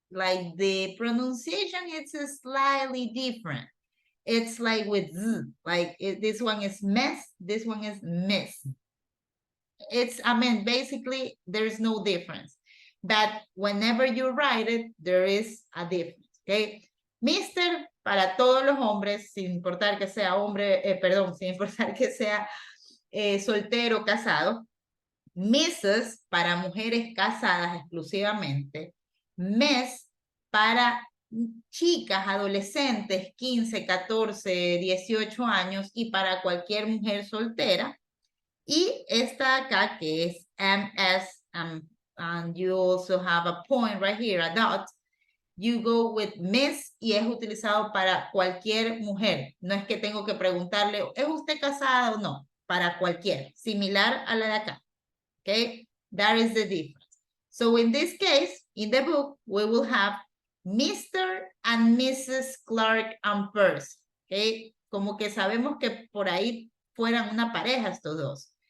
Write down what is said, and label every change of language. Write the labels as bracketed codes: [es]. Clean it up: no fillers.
[en] Like the pronunciation, it's slightly different. It's like with Z, like this one is mess, this one is miss. It's, I mean, basically there's no difference. But whenever you write it, there is a difference, okay? [es] Mister, para todos los hombres, sin importar que sea hombre, perdón, sin importar que sea soltero, casado. Mrs. para mujeres casadas exclusivamente. Miss para chicas, adolescentes, 15, 14, 18 años y para cualquier mujer soltera. Y esta acá que es MS, [en] and you also have a point right here, a dot. You go with [es] Miss y es utilizado para cualquier mujer. No es que tengo que preguntarle, ¿es usted casada o no? Para cualquier, similar a la de acá. [en] Okay, that is the difference. So in this case, in the book, we will have Mr. and Mrs. Clark and Percy. [es] Okay, como que sabemos que por ahí fueran una pareja estos dos.